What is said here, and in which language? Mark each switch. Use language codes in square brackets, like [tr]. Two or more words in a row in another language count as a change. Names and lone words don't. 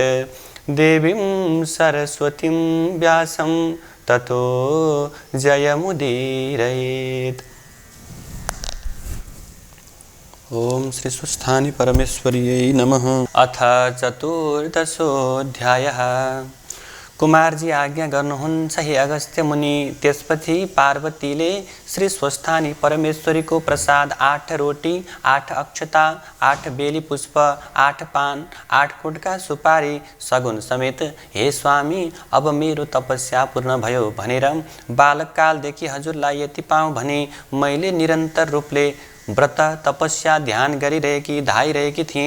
[sa] देवीं सरस्वतीं व्यासं ततो जयमुदीरयेत्। ओम श्री स्वस्थानी परमेश्वर्यै नमः। अथ चतुर्दशोऽध्यायः। [ne] कुमारजी आज्ञा गर्नुहुन्छ हे अगस्त्य मुनि। त्यसपछि पार्वतीले श्री स्वस्थानी परमेश्वरीको प्रसाद 8 रोटी, 8 अक्षता, 8 बेली पुष्प, 8 पान, 8 कुटका सुपारी सगुन समेत, हे स्वामी अब मेरो तपस्या पूर्ण भयो भनेर बालककालदेखि हजुरलाई यति पाऊँ भने मैले निरन्तर रूपले व्रत तपस्या ध्यान गरिरहेकी धाइरहेकी थिएँ।